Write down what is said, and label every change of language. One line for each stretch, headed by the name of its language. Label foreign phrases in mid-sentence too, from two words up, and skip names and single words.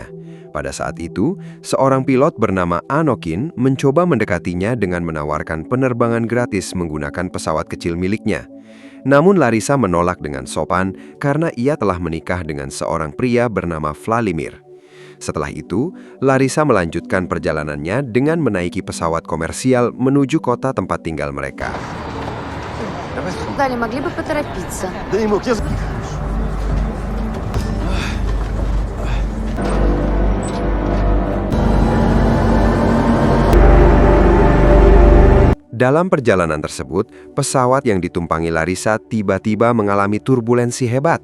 Indonesian: Pada saat itu, seorang pilot bernama Anokin mencoba mendekatinya dengan menawarkan penerbangan gratis menggunakan pesawat kecil miliknya. Namun Larisa menolak dengan sopan karena ia telah menikah dengan seorang pria bernama Vladimir. Setelah itu, Larisa melanjutkan perjalanannya dengan menaiki pesawat komersial menuju kota tempat tinggal mereka.
Russian: Далее могли бы поторопиться. Да не мог, я...
Indonesian: Dalam perjalanan tersebut, pesawat yang ditumpangi Larisa tiba-tiba mengalami turbulensi hebat.